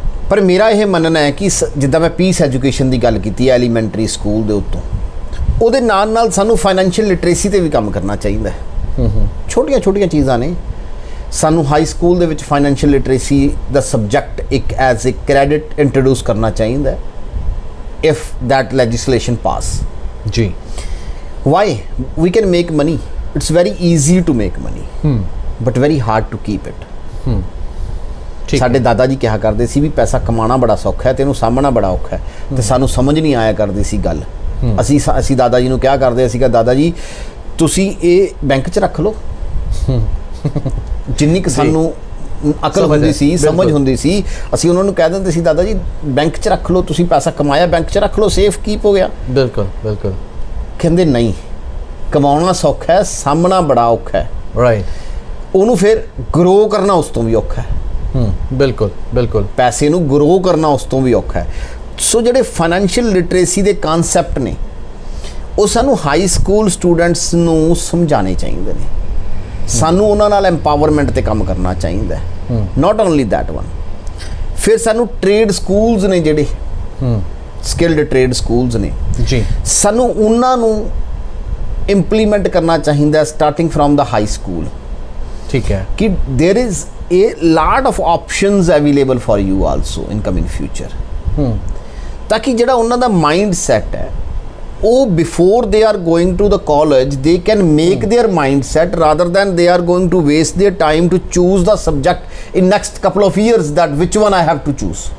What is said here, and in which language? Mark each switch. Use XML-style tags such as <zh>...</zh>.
<pa>ਪਰ ਮੇਰਾ ਇਹ ਮੰਨਣਾ ਹੈ ਕਿ ਜਿੱਦਾਂ ਮੈਂ ਪੀਸ ਐਜੂਕੇਸ਼ਨ ਦੀ ਗੱਲ ਕੀਤੀ ਹੈ ਐਲੀਮੈਂਟਰੀ ਸਕੂਲ ਦੇ ਉੱਤੋਂ, ਉਹਦੇ ਨਾਲ ਸਾਨੂੰ ਫਾਈਨੈਂਸ਼ੀਅਲ ਲਿਟਰੇਸੀ ਤੇ ਵੀ ਕੰਮ ਕਰਨਾ ਚਾਹੀਦਾ ਹੈ। ਛੋਟੀਆਂ ਛੋਟੀਆਂ ਚੀਜ਼ਾਂ ਨੇ। ਸਾਨੂੰ ਹਾਈ ਸਕੂਲ ਦੇ ਵਿੱਚ ਫਾਈਨੈਂਸ਼ੀਅਲ ਲਿਟਰੇਸੀ ਦਾ ਸਬਜੈਕਟ ਇੱਕ ਐਜ਼ ਅ ਕ੍ਰੈਡਿਟ ਇੰਟਰੋਡਿਊਸ ਕਰਨਾ ਚਾਹੀਦਾ ਹੈ</pa> <en>if that legislation pass.</en> <hi>Ji,</hi> <en>why? We can make money. It's very easy to make money, but very hard to keep it.</en> <pa>ਸਾਡੇ ਦਾਦਾ ਜੀ ਕਿਹਾ ਕਰਦੇ ਸੀ ਵੀ ਪੈਸਾ ਕਮਾਉਣਾ ਬੜਾ ਸੌਖਾ ਹੈ ਤੇ ਇਹਨੂੰ ਸਾਂਭਣਾ ਬੜਾ ਔਖਾ ਹੈ, ਤੇ ਸਾਨੂੰ ਸਮਝ ਨਹੀਂ ਆਇਆ ਕਰਦੀ ਸੀ ਗੱਲ। ਅਸੀਂ ਦਾਦਾ ਜੀ ਨੂੰ ਕਿਹਾ ਕਰਦੇ ਸੀ ਕਿ ਦਾਦਾ ਜੀ ਤੁਸੀਂ ਇਹ ਬੈਂਕ 'ਚ ਰੱਖ ਲਓ। ਜਿੰਨੀ ਕਿ ਸਾਨੂੰ ਅਕਲ ਹੁੰਦੀ ਸੀ, ਸਮਝ ਹੁੰਦੀ ਸੀ, ਅਸੀਂ ਉਹਨਾਂ ਨੂੰ ਕਹਿ ਦਿੰਦੇ ਸੀ ਦਾਦਾ ਜੀ ਬੈਂਕ 'ਚ ਰੱਖ ਲਓ, ਤੁਸੀਂ ਪੈਸਾ ਕਮਾਇਆ ਬੈਂਕ 'ਚ ਰੱਖ ਲਓ, ਸੇਫ ਕੀਪ ਹੋ ਗਿਆ। ਬਿਲਕੁਲ ਬਿਲਕੁਲ। ਕਹਿੰਦੇ ਨਹੀਂ, ਕਮਾਉਣਾ ਸੌਖਾ ਹੈ, ਸਾਂਭਣਾ ਬੜਾ ਔਖਾ ਹੈ। ਰਾਈਟ। ਉਹਨੂੰ ਫਿਰ ਗਰੋ ਕਰਨਾ ਉਸ ਤੋਂ ਵੀ ਔਖਾ ਹੈ। ਬਿਲਕੁਲ ਬਿਲकुल। ਪੈਸੇ ਨੂੰ ਗਰੋ ਕਰਨਾ ਉਸ ਤੋਂ ਵੀ ਔਖਾ ਹੈ। ਸੋ ਜਿਹੜੇ ਫਾਈਨੈਂਸ਼ੀਅਲ ਲਿਟਰੇਸੀ ਦੇ ਕਨਸੈਪਟ ਨੇ ਉਹ ਸਾਨੂੰ ਹਾਈ ਸਕੂਲ ਸਟੂਡੈਂਟਸ ਨੂੰ ਸਮਝਾਉਣੇ ਚਾਹੀਦੇ ਨੇ। ਸਾਨੂੰ ਉਹਨਾਂ ਨਾਲ ਐਮਪਾਵਰਮੈਂਟ ਤੇ ਕੰਮ ਕਰਨਾ ਚਾਹੀਦਾ ਹੈ।</pa> <en>Not only that one.</en> <pa>ਫਿਰ ਸਾਨੂੰ ਟ੍ਰੇਡ ਸਕੂਲਸ ਨੇ ਜਿਹੜੇ ਸਕਿਲਡ ਟ੍ਰੇਡ ਸਕੂਲਸ ਨੇ ਜੀ, ਸਾਨੂੰ ਉਹਨਾਂ ਨੂੰ ਇੰਪਲੀਮੈਂਟ ਕਰਨਾ ਚਾਹੀਦਾ</pa> <en>Starting from the high school.</en> <pa>ਠੀਕ ਹੈ</pa> <en>ਕਿ there is a lot of options available for you also in coming future।</en> <pa>ਤਾਂ ਕਿ ਜਿਹੜਾ ਉਹਨਾਂ ਦਾ ਮਾਈਂਡ ਸੈਟ ਹੈ ਉਹ</pa> <en>before they are going to the college they can make their mindset rather than they are going to waste their time to choose the subject in next couple of years that which one I have to choose।</en>